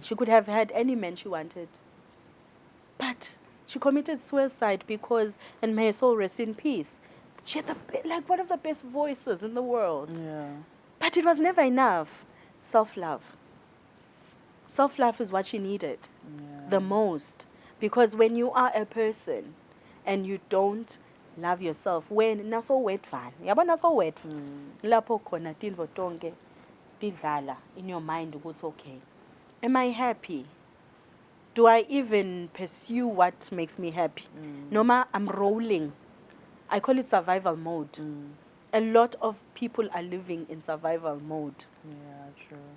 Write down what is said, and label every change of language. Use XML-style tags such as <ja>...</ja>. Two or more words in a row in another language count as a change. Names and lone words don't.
<en>She could have had any man she wanted. But she committed suicide because, and may her soul rest in peace, she had one of the best voices in the world. Yeah. But it was never enough. Self-love. Self-love is what she needed the most. Because when you are a person and you don't love yourself, when</en> <ss>naso wetfana, yabo naso wetfana, lapho khona tinvo tonke tidlala</ss> <en>in your mind ukuthi okay, am I happy? Do I even pursue what makes me happy? Noma I'm rolling. I call it survival mode. A lot of people are living in survival mode. Yeah, true.</en>